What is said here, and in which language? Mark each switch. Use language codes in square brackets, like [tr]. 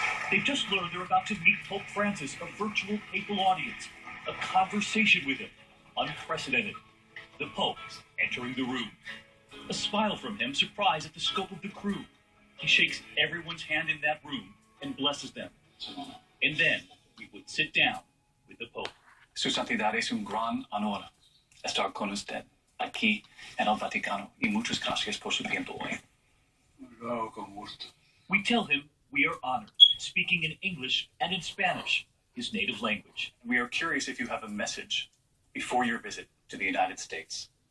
[en] They've just learned they're about to meet Pope Francis, a virtual papal audience, a conversation with him, unprecedented. The Pope entering the room. A smile from him, surprised at the scope of the crew. He shakes everyone's hand in that room and blesses them. And then we would sit down with the Pope. [es] Su Santidad es un gran honor estar con usted aquí en el Vaticano y muchas gracias por su tiempo hoy. [en] We tell him we are honored, speaking in English and in Spanish, his native language. We are curious if you have a message before your visit to the United States.